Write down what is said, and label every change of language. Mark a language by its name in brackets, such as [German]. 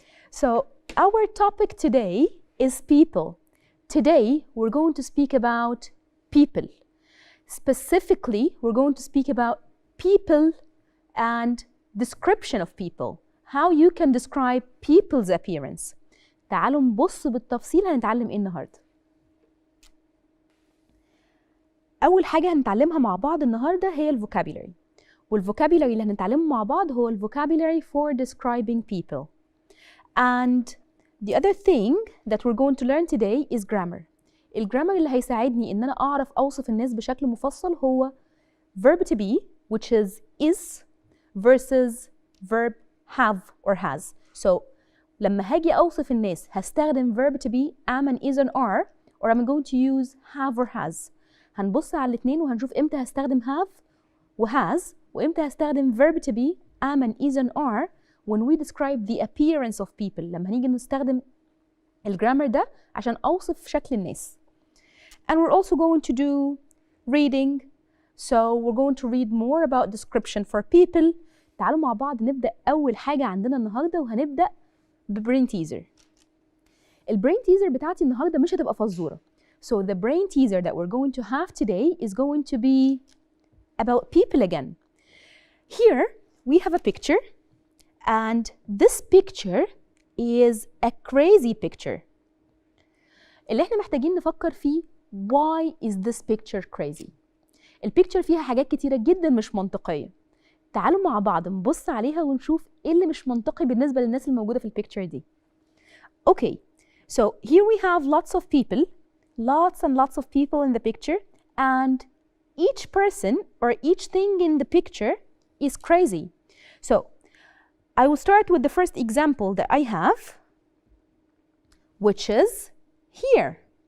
[English] So our topic today is people. Today we're going to speak about people. Specifically, we're going to speak about people and description of people. How you can describe people's appearance. [Arabic] تعالوا نبص بالتفصيل هنتعلم ايه النهارده. أول حاجة هنتعلمها مع بعض النهارده هي الفوكابيلاري. والفوكابيلاري اللي هنتعلمه مع بعض هو الفوكابيلاري [English] for describing people. And the other thing that we're going to learn today is grammar. [Arabic] الجرامر اللي هيساعدني إن أنا أعرف أوصف الناس بشكل مفصل هو [English] verb to be, which is versus verb have or has. So [Arabic] لما هاجي أوصف الناس هستخدم [English] verb to be am and is and are or I'm going to use have or has. [Arabic] هنبص على الاثنين وهنشوف امتى هستخدم [English] have و has [Arabic] وامتى هستخدم [English] verb to be am and is and are when we describe the appearance of people. [Arabic] لما هنيجي نستخدم الجرامر ده عشان أوصف شكل الناس. [English] And we're also going to do reading. So we're going to read more about description for people. [Arabic] تعالوا مع بعض نبدأ أول حاجة عندنا النهاردة وهنبدأ بbrain teaser. الbrain teaser بتاعتي النهاردة مش هتبقى فزورة. [English] So the brain teaser that we're going to have today is going to be about people again. Here we have a picture and this picture is a crazy picture. [Arabic] اللي احنا محتاجين نفكر فيه [English] why is this picture crazy؟ [Arabic] البيكتشر فيها حاجات كتيرة جدا مش منطقية. تعالوا مع بعض نبص عليها ونشوف ايه اللي مش منطقي بالنسبة للناس الموجودة في البيكتشر دي. [English] Okay, so here we have lots of people, lots and lots of people in the picture, and each person or each thing in the picture is crazy. So I will start with the first example that I have, which is here.